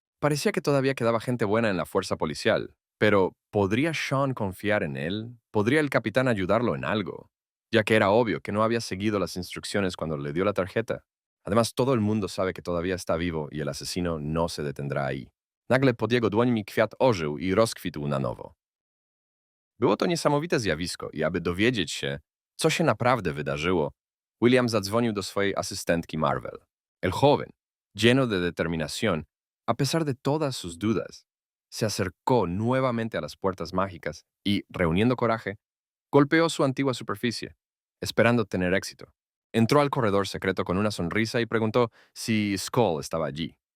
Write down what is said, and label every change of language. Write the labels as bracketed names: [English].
[Spanish] Parecía que todavía quedaba gente buena en la fuerza policial, pero ¿podría Sean confiar en él? ¿Podría el capitán ayudarlo en algo? Ya que era obvio que no había seguido las instrucciones cuando le dio la tarjeta. Además, todo el mundo sabe que todavía está vivo y el asesino no se detendrá ahí. [Polish] Nagle pod jego dłońmi kwiat ożył i rozkwitł na nowo. Było to niesamowite zjawisko i aby dowiedzieć się, co się naprawdę wydarzyło, William zadzwonił do swojej asystentki Marvel. [Spanish] El joven, lleno de determinación, a pesar de todas sus dudas, se acercó nuevamente a las puertas mágicas y, reuniendo coraje, golpeó su antigua superficie, esperando tener éxito. Entró al corredor secreto con una sonrisa y preguntó si Skull estaba allí.